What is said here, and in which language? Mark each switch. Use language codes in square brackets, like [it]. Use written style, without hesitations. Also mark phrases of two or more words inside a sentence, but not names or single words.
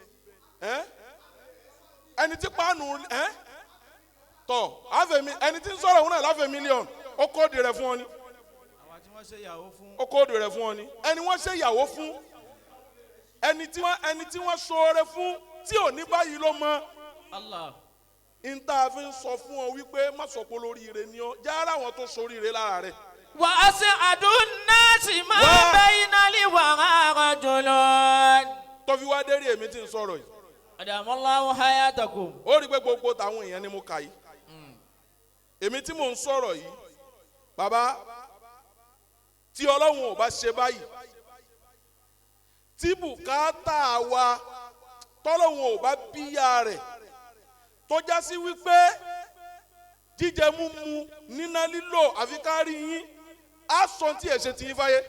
[yo] Ẹni tí páànù tọ̀ ẹni tí ń sọ̀rọ̀ òun náà láfẹ̀ mílíọ̀nù ó kóòdù rẹ̀ fún ọ ni. Àwọn tí wọ́n ṣe ìyàwó fún. Ó kóòdù rẹ̀ fún ọ ni. Ẹni wọ́n ṣe ìyàwó fún. Ẹni tí wọ́n ṣoore fún tí ò ní báyìí ló mọ. Allah. Ìta fi ń sọ fún ọ wípé má sọ pé olóríire ni ọ jẹ́ ara àwọn tó ṣoríire lára rẹ̀. [ar] وأسعد الناس ما بين الورى رجل. [yo] Tó fi wá dérí èmi tí ń sọ̀rọ̀ yìí. [ar] أدام الله حياتكم. [yo] Ó rí pé gbogbo tàwọn èèyàn ni mo kà yìí. Èmi tí mò ń sọ̀rọ̀ yìí, bàbá, tí Ọlọ́run ò bá ṣe báyìí, tí bùkátà wa tọ́lọ́run ò bá bíyà rẹ̀, tó já sí wípé jíjẹ múmu níná lílò àfi ká rí yín, á sọ tí ẹ̀ ṣe ti yín fáyé.